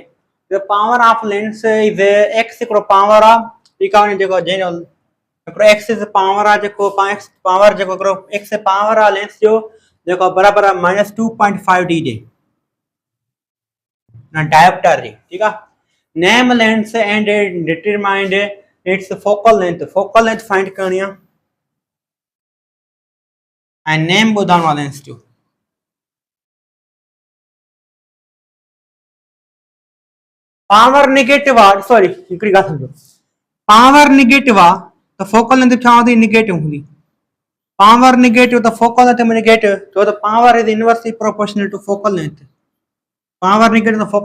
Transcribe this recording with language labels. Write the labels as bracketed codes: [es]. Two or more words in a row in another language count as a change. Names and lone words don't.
[en] The power of lens is X [sd] हिकिड़ो पावर आहे ठीकु आहे जेको जंहिंजो हिकिड़ो [en] X power [sd] आहे जेको पावर जेको हिकिड़ो [en] X power [sd] आहे लेंस जो जेको बराबरि आहे -2.5 जे डायोप्टर जी ठीकु आहे [en] name lens and determine its focal length find [sd] करणी आहे ऐं नेम ॿुधाइणो आहे लेंस जो [en] power negative [sd] आहे सॉरी हिकिड़ी ॻाल्हि सम्झो [en] power negative [sd] आहे त फोकल लेंथ छा हूंदी नेगेटिव हूंदी [en] power negative [sd] त [en] focal length [sd] में नेगेटिव छो त [en] power is inversely proportional to focal length power negative [sd] त